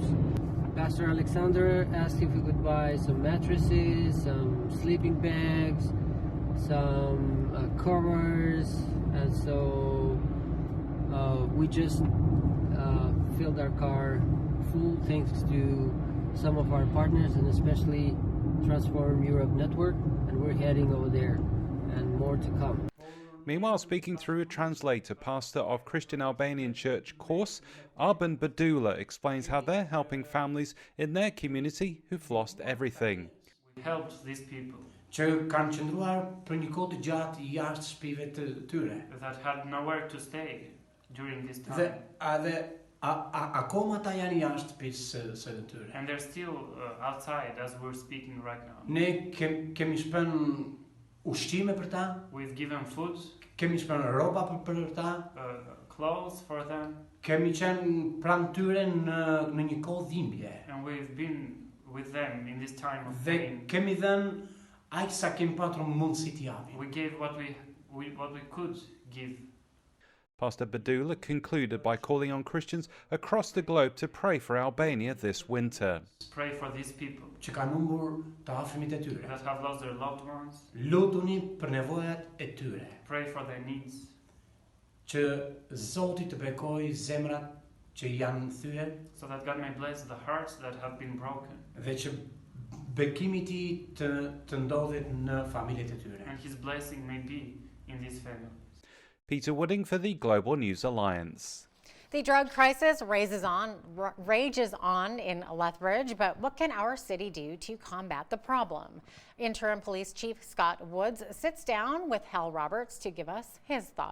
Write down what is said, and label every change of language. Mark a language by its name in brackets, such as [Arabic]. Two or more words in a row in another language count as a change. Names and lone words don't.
[English] Pastor Alexander asked if we could buy some mattresses, some sleeping bags, some covers, and so we just filled our car helpful thanks to some of our partners and especially Transform Europe Network, and we're heading over there and more to come. Meanwhile, speaking through a translator, pastor of Christian Albanian Church Kos, Arben Badula explains how they're helping families in their community who've lost everything. We helped these people [Albanian] që kanë qëndruar për një kohë të gjatë jashtë shtëpive të tyre. [English] That had nowhere to stay during this time. [Albanian] Dhe akoma ata janë jashtë shtëpisë së tyre. [English] And they're still outside as we're speaking right now. [Albanian] Ne kemi shpën ushqime për ta. [English] We've given food. [Albanian] Kemi shpën rroba për ta. [English] Clothes for them. [Albanian] Kemi qenë pranë tyre në një kohë dhimbje. [English] And we've been with them in this time of pain. [Albanian] Dhe kemi dhënë aq sa kemi patur mundësi t'i japim. [English] We gave what we could give. Pastor Badula concluded by calling on Christians across the globe to pray for Albania this winter. Pray for these people [Albanian] që kanë humbur të afërmit e tyre. [English] That have lost their loved ones. [Albanian] Lutuni për nevojat e tyre. [English] Pray for their needs. [Albanian] Që Zoti të bekojë zemrat që janë thyer. [English] So that God may bless the hearts that have been broken. [Albanian] Dhe që bekimi I tij të ndodhet në familjet e tyre. [English] And his blessing may be in these families. Peter Wooding for the Global News Alliance. The drug crisis rages on in Lethbridge, but what can our city do to combat the problem? Interim Police Chief Scott Woods sits down with Hal Roberts to give us his thoughts.